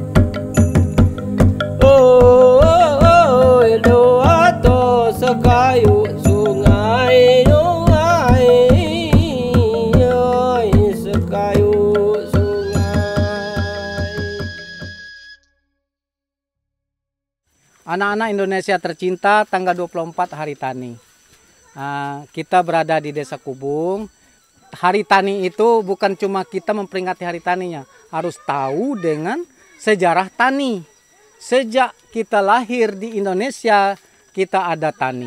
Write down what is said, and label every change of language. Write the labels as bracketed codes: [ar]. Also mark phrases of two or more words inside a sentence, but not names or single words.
[iba] Oh dua to sekayu sungai, sekayu sungai. [id] Anak-anak Indonesia tercinta, tanggal 24 Hari Tani. Kita berada di Desa Kubung. Hari Tani itu bukan cuma kita memperingati Hari Taninya, harus tahu dengan sejarah tani. Sejak kita lahir di Indonesia, kita ada tani.